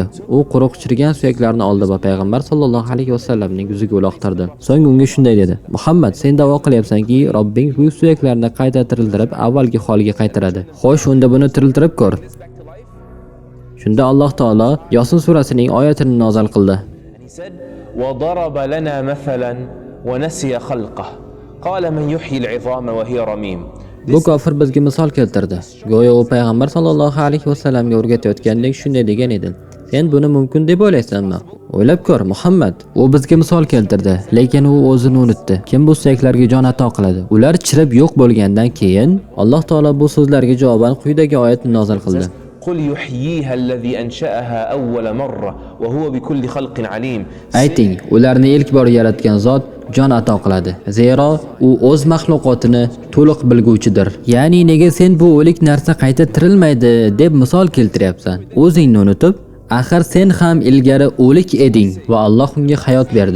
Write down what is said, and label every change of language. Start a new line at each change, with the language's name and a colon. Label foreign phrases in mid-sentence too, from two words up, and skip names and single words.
Uzbek: U quruq chirigan suyaklarni oldi va payg'ambar
Arabic: صلى الله عليه وسلم
Uzbek: yuziga uloqtirdi. So'ng unga shunday dedi: "Muhammad, sen da'vo qilyapsanki, Robbing bu suyaklarni qayta tiriltirib avvalgi holiga qaytaradi. Xo'sh, unda buni tiriltirib ko'r." Shunda Alloh taolo Yosin surasining oyatini nozil qildi.
Arabic: وضرب لنا مثلا ونسي خلقه قال من يحيي العظام وهي رميم.
Uzbek: Bu kofir bizga misol keltirdi. Go'yo u payg'ambar
Arabic: صلى الله عليه وسلم
Uzbek: o'rgatayotgandek shunday degan edi. Sen buni mumkin deb o'ylaysanmi? O'ylab ko'r, Muhammad. U bizga misol keltirdi, lekin u o'zini unutdi. Kim bu suyaklarga jon ato qiladi? Ular chirib yo'q bo'lgandan keyin Alloh taolo bu so'zlarga javoban quyidagi oyatni nozil qildi.
Arabic: قل يحييها الذي أنشأها أول مرة وهو بكل خلق عليم.
Uzbek: Ayting, ularni ilk bor yaratgan zot jon ato qiladi. Zero u o'z mahluqotini to'liq bilguvchidir. Ya'ni nega sen bu o'lik narsa qayta tirilmaydi deb misol keltiryapsan? O'zingni unutib, axir sen ham ilgari o'lik eding va Alloh unga hayot berdi.